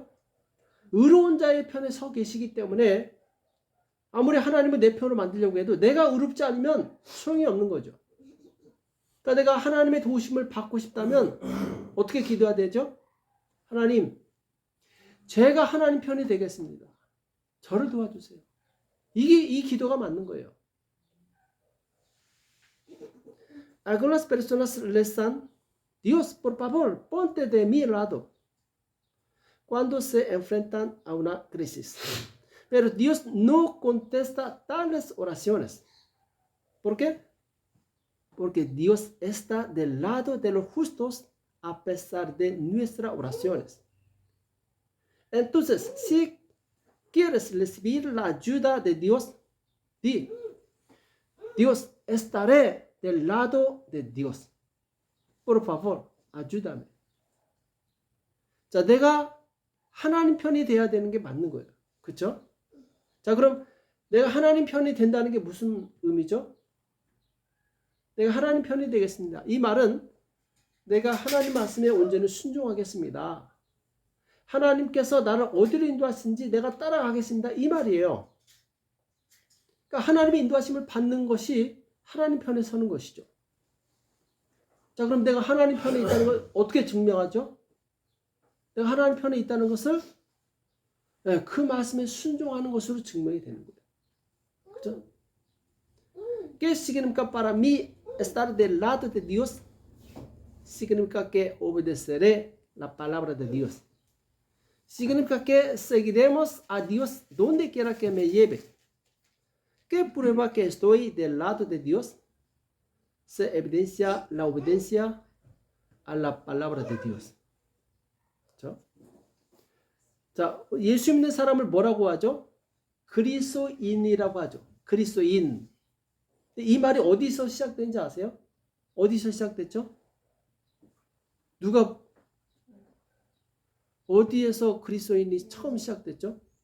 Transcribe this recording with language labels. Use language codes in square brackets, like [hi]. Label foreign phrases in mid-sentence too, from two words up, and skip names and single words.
[ko] 의로운 자의 편에 서 계시기 때문에 아무리 하나님을 내 편으로 만들려고 해도 내가 의롭지 않으면 소용이 없는 거죠. 그러니까 내가 하나님의 도우심을 받고 싶다면 어떻게 기도해야 되죠? 하나님, 제가 하나님 편이 되겠습니다. 저를 도와주세요. 이 기도가 맞는 거예요. [es] Algunas personas rezan, Dios, por favor, ponte de mi lado cuando se enfrentan a una crisis. Pero Dios no contesta tales oraciones. ¿Por qué? Porque Dios está del lado de los justos a pesar de nuestras oraciones. Entonces, si quieres recibir la ayuda de Dios, di, Dios, estaré del lado de Dios. Por favor, ayúdame. [ko] 자, 내가 하나님 편이 돼야 되는 게 맞는 거예요. 그렇죠? 자, 그럼 내가 하나님 편이 된다는 게 무슨 의미죠? 내가 하나님 편이 되겠습니다. 이 말은 내가 하나님 말씀에 온전히 순종하겠습니다. 하나님께서 나를 어디로 인도하시는지 내가 따라가겠습니다. 이 말이에요. 그러니까 하나님의 인도하심을 받는 것이 하나님 편에 서는 것이죠. 자, 그럼 내가 하나님 편에 있다는 걸 어떻게 증명하죠? 내가 하나님 편에 있다는 것을 그 말씀에 순종하는 것으로 증명이 되는 거예요. 그죠? [es] ¿Qué significa para mí estar del lado de Dios? Significa que obedeceré la palabra de Dios. Significa que seguiremos a Dios donde quiera que me lleve. ¿Qué prueba que estoy del lado de Dios? Se evidencia la obediencia a la palabra de Dios. [ko] 그렇죠? 자, 예수 믿는 사람을 뭐라고 하죠? 그리스도인이라고 하죠. 그리스도인. 이 말이 어디서 시작된지 아세요? 어디서 시작됐죠? 누가 어디에서 그리스도인이 처음 시작됐죠?